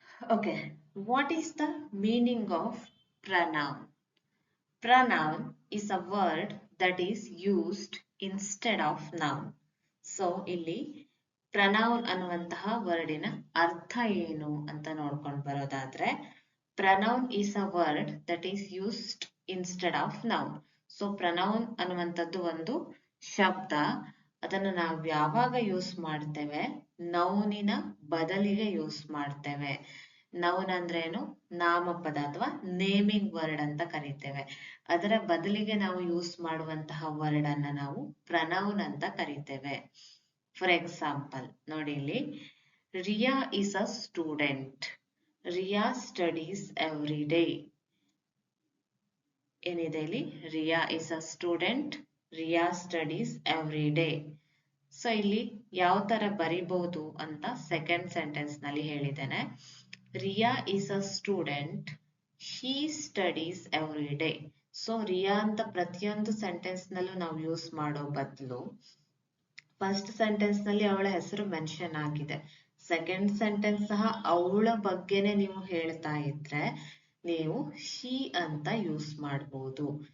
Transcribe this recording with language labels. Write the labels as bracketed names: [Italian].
[English] Okay, what is the meaning of pronoun? Pronoun is a word that is used instead of noun. [Kannada] So ಇಲ್ಲಿ pronoun ಅನ್ನುವಂತಹ ವರ್ಡಿನ ಅರ್ಥ ಏನು ಅಂತ ನೋಡ್ಕೊಂಡು ಬರೋದಾದ್ರೆ, [English] Pronoun is a word that is used instead of noun. [Kannada] So pronoun ಅನ್ನುವಂಥದ್ದು ಒಂದು ಶಬ್ದ. ಅದನ್ನು ನಾವು ಯಾವಾಗ ಯೂಸ್ ಮಾಡ್ತೇವೆ? ನೌನಿನ ಬದಲಿಗೆ ಯೂಸ್ ಮಾಡ್ತೇವೆ. ನೌನ್ ಅಂದ್ರೇನು? ನಾಮಪದ ಅಥವಾ ನೇಮಿಂಗ್ ವರ್ಡ್ ಅಂತ ಕರಿತೇವೆ. ಅದರ ಬದಲಿಗೆ ನಾವು ಯೂಸ್ ಮಾಡುವಂತಹ ವರ್ಡ್ ಅನ್ನ ನಾವು ಪ್ರನೌನ್ ಅಂತ ಕರಿತೇವೆ. [English] for example [Kannada] ನೋಡಿ ಇಲ್ಲಿ, [English] Riya is a student. Riya studies every day. [Kannada] ಏನಿದೆ ಇಲ್ಲಿ? [English] Riya is a student. Riya studies every day. [Kannada] So ಇಲ್ಲಿ ಯಾವ ತರ ಬರಿಬಹುದು ಅಂತ ಸೆಕೆಂಡ್ ಸೆಂಟೆನ್ಸ್ ನಲ್ಲಿ ಹೇಳಿದ್ದೇನೆ. [English] Riya is a student. She studies every day. [Kannada] So ರಿಯಾ ಅಂತ ಪ್ರತಿಯೊಂದು ಸೆಂಟೆನ್ಸ್ ನಲ್ಲೂ ನಾವು ಯೂಸ್ ಮಾಡೋ ಬದಲು ಫಸ್ಟ್ ಸೆಂಟೆನ್ಸ್ ನಲ್ಲಿ ಅವಳ ಹೆಸರು ಮೆನ್ಷನ್ ಆಗಿದೆ, ಸೆಕೆಂಡ್ ಸೆಂಟೆನ್ಸ್ ಸಹ ಅವಳ ಬಗ್ಗೆನೆ ನೀವು ಹೇಳ್ತಾ ಇದ್ರೆ ನೀವು ಶಿ ಅಂತ ಯೂಸ್ ಮಾಡಬಹುದು.